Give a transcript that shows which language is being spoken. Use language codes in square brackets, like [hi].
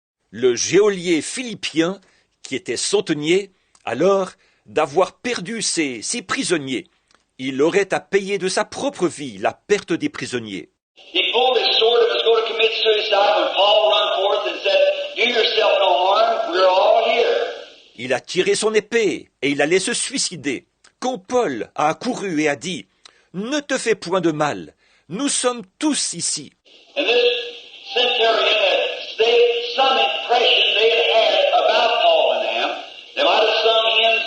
[fr] Le geôlier philippien, qui était centenier, alors d'avoir perdu ses prisonniers, il aurait à payer de sa propre vie la perte des prisonniers. [en] He pulled his sword and was going to commit suicide when Paul ran forth and said, "Do yourself no harm, we're all here." [fr] Il a tiré son épée et il allait se suicider. Quand Paul a accouru et a dit « Ne te fais point de mal, nous sommes tous ici. » [en] And this centurion had some impression they had had about Paul and them. They might have sung